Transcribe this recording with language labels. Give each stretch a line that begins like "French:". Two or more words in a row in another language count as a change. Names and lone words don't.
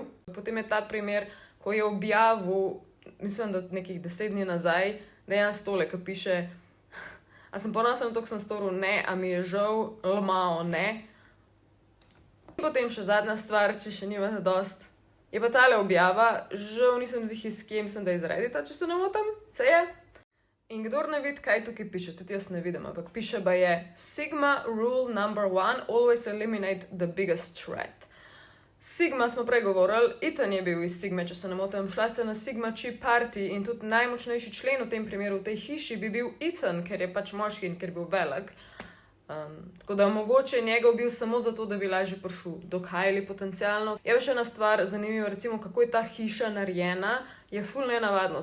Slovenian: Potem je ta primer, ko je objavil, mislim, da nekih 10 dni nazaj, dejansko tole, ki piše: a sem ponosen na to, ko sem storil, ne, a mi je žal, lmao, ne. In potem še zadnja stvar, če še nimate dost, je pa tale objava, žal nisem ziher s kje, mislim, da je iz Reddita, če se ne motim, se je. In kdor ne vidi, kaj tukaj piše, tudi jaz ne vidim, ampak piše pa je:
English: Sigma rule number 1, always eliminate the biggest threat.
Slovenian: Sigma smo prej govorili, Ethan je bil iz Sigme, če se ne motim, šla ste na Sigma Chi party in tudi najmočnejši člen v tem primeru, v tej hiši, bi bil Ethan, ker je pač moški in ker je bil velik. Tako da mogoče njegov bil samo zato, da bi lažje prišel do Kylie potencialno. Je pa še ena stvar zanimiva, recimo, kako je ta hiša narejena, je ful nenavadno.